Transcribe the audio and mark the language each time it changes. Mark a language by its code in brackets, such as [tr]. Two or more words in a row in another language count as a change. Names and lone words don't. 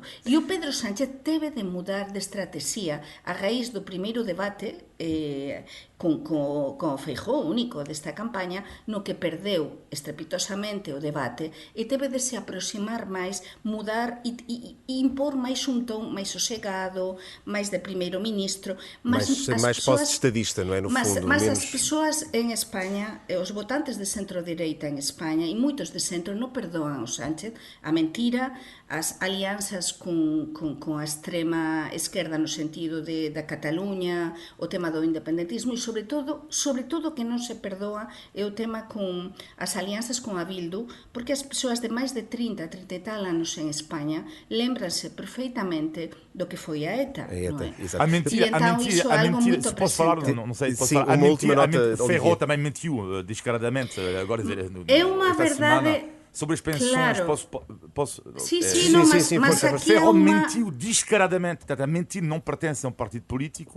[gl] E o Pedro Sánchez teve de mudar de estrategia a raíz do primeiro debate con o Feijóo único desta campaña, no que perdeu estrepitosamente o debate e teve de se aproximar máis, mudar e impor máis un ton máis sosegado, máis de primeiro-ministro, [pt] Mais pós-estadista, não é? No fundo, mas menos... [gl] as persoas en España, os votantes de centro-direita en España e moitos de centro non perdoan ao Sánchez a mentira, as alianzas con a extrema esquerda no sentido da Cataluña, o tema do independentismo e sobre todo que non se perdoa é o tema con as alianzas con a Bildu, porque as persoas de máis de 30 e tal anos en España lembranse perfeitamente do que foi a ETA, non é? [pt] A mentira, se posso falar, não sei, posso falar, uma última nota, Ferro também mentiu descaradamente, agora é uma verdade... Sobre as pensões, claro. posso... Mas aqui Ferro mentiu descaradamente. Portanto, a mentira não pertence a um partido político.